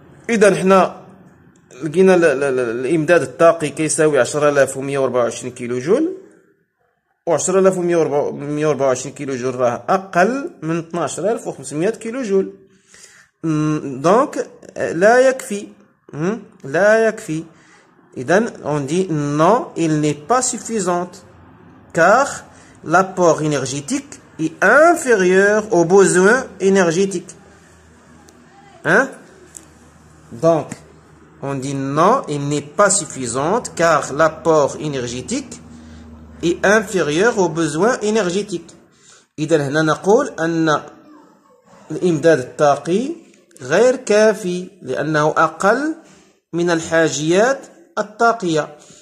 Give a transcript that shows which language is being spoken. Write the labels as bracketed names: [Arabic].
[Arabic] إذا حنا لقينا الإمداد الطاقي كيساوي 10124 كيلو جول، و 10124 كيلو جول راه أقل من 12500 كيلو جول، دونك لا يكفي. لا يكفي. [French] إذن on dit non, il n'est pas suffisante car l'apport énergétique est inférieur aux besoins énergétiques. Hein? Donc, on dit non, il n'est pas suffisante car l'apport énergétique est inférieur aux besoins énergétiques. [Arabic] إذن هنا نقول أن الإمداد الطاقي غير كافي لأنه أقل من الحاجيات الطاقية.